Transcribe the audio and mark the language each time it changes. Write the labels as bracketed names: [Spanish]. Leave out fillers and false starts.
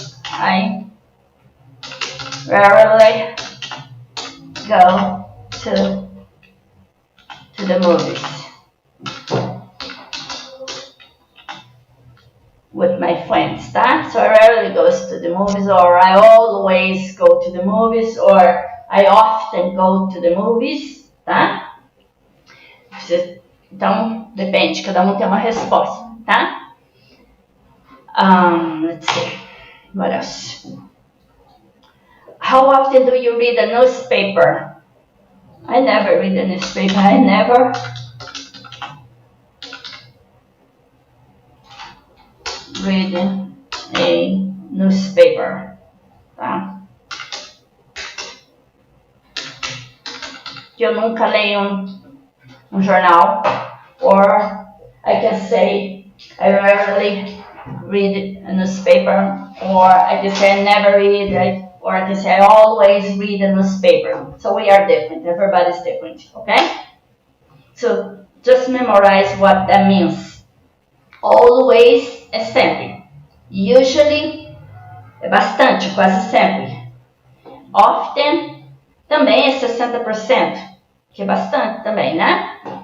[English] I rarely go to the movies with my friends, tá? So I rarely go to the movies, or I always go to the movies, or I often go to the movies, tá? [Portuguese] Então, depende, cada um tem uma resposta, tá? [English] Let's see, what else? How often do you read a newspaper? I never read a newspaper. I never read a newspaper. Tá? [Portuguese] Eu nunca leio um jornal. [English] Or I can say I rarely read a newspaper. Or I can say I never read. Or I can say I always read a newspaper. So we are different. Everybody's different. Okay? So just memorize what that means. [Portuguese] Always é sempre. Usually é bastante, quase sempre. Often também é 60%, que é bastante também, né?